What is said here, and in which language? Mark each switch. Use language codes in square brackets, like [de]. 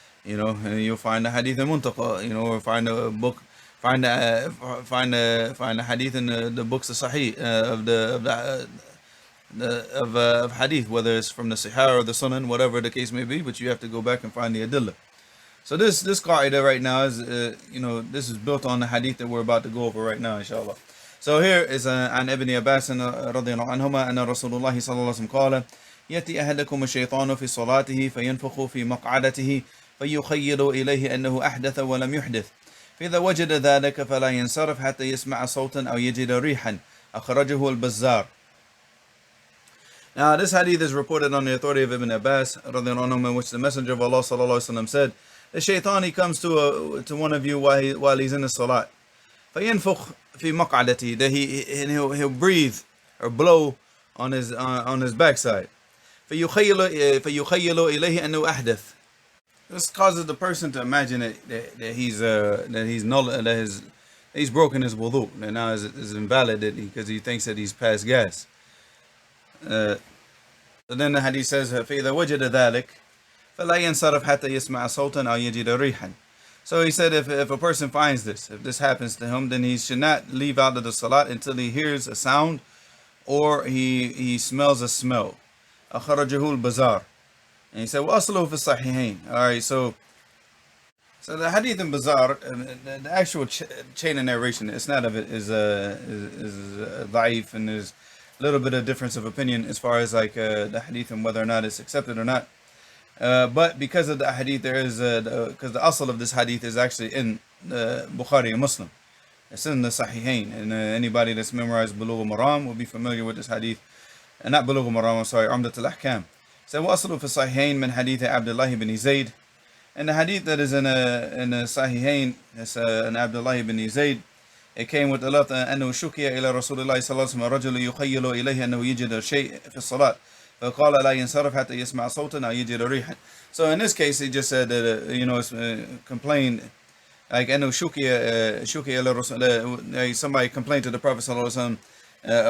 [en] you know, and you'll find a hadith in Muntaqa, you know, or find a book, find a hadith in the books of Sahih of hadith, whether it's from the Sahih or the Sunan, whatever the case may be. But you have to go back and find the adillah. So this qaida right now is, you know, this is built on the hadith that we're about to go over right now, inshallah. So here is [ar] عن ابن عباس رضي الله عنهما أن رسول الله صلى الله عليه وسلم قال يأتي أحدكم الشيطان في صلاته فينفخ في مقعدته فيخيل إليه أنه أحدث ولم يحدث فإذا وجد ذلك فلا ينصرف حتى يسمع صوتا أو يجد ريحا أخرجه البزار. [en] Now this hadith is reported on the authority of Ibn Abbas [ar] رضي الله عنهما, [en] in which the Messenger of Allah [ar] صلى الله عليه وسلم [en] said, the shaitan, he comes to one of you while he's in the salat. [ar] فينفخ في مقعدته, [en] that he'll breathe or blow on his backside. [ar] فيخيل إليه أنه أحدث. [en] This causes the person to imagine that he's broken his wudu, and now is invalid because he thinks that he's past gas. So then the hadith says, [ar] فإذا وجد ذلك فلا ينصرف حتى يسمع صوتا أو يجد ريحا. [en] So he said, if a person finds this, if this happens to him, then he should not leave out of the salat until he hears a sound or he smells a smell. [ar] أخرجه البزار. [en] And he said, [ar] وأصله في الصحيحين. [en] All right, so the hadith in Bazar, the actual chain of narration, it's not of it is da'if, and there's a little bit of difference of opinion as far as like the hadith and whether or not it's accepted or not. But because of the hadith, there is because the asl of this hadith is actually in Bukhari and Muslim. It's in the Sahihain, and anybody that's memorized Bulugh Maram will be familiar with this hadith. And not Bulugh Maram, I'm sorry, Umdat al-Ahkam. [ar] So وأصله في الصحيحين من حديث عبد الله بن زيد. [en] And the hadith that is in the Sahihain, it's an Abdullah ibn Zayd. It came with the lafz [ar] أنه شكي إلى رسول الله صلى الله عليه وسلم رجل يخيل إليه أنه يجد شيء في الصلاة. فقال لا ينصرف حتى يسمع صوتا أو يجد ريحا. [en] So in this case, he just said that you know, complained like [ar] أنه شكي إلى رسول, [en] somebody complained to the Prophet [ar] صلى الله عليه وسلم.